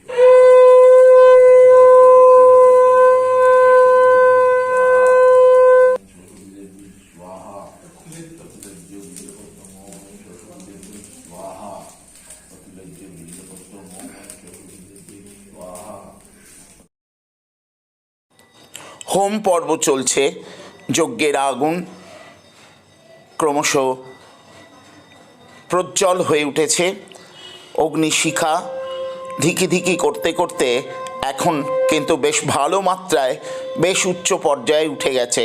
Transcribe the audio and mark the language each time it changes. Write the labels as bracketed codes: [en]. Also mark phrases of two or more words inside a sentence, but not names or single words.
[sa] स्वाहा सतिराज्य बिल्लपत्रम ओम ऐं सरस्वती देवी स्वाहा सतिराज्य बिल्लपत्रम ओम ऐं सरस्वती देवी स्वाहा। [bn] হোম পর্ব চলছে। যজ্ঞের আগুন ক্রমশ প্রজ্জ্বল হয়ে উঠেছে। অগ্নিশিখা ধিকি ধিকি করতে করতে এখন কিন্তু বেশ ভালো মাত্রায়, বেশ উচ্চ পর্যায়ে উঠে গেছে।